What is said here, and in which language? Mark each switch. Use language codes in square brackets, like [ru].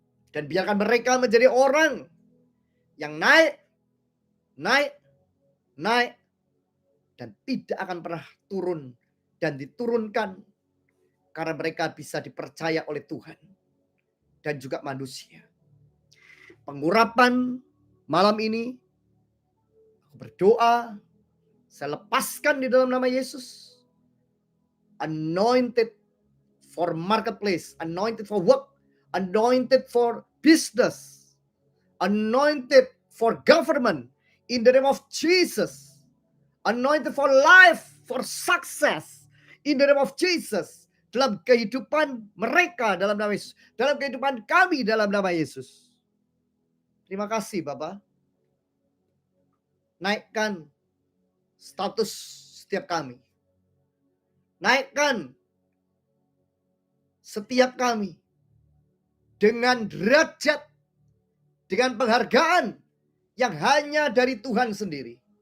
[id] Dan biarkan mereka menjadi orang yang naik, dan tidak akan pernah turun dan diturunkan, karena mereka bisa dipercaya oleh Tuhan dan juga manusia. Pengurapan malam ini, aku berdoa, saya lepaskan di dalam nama Yesus. [en] Anointed for marketplace, anointed for work, anointed for business, anointed for government, in the name of Jesus. Anointed for life, for success, in the name of Jesus. [id] Dalam kehidupan mereka dalam nama Yesus. Dalam kehidupan kami dalam nama Yesus. Terima kasih Bapak. Naikkan status setiap kami. Naikkan setiap kami dengan derajat, dengan penghargaan yang hanya dari Tuhan sendiri.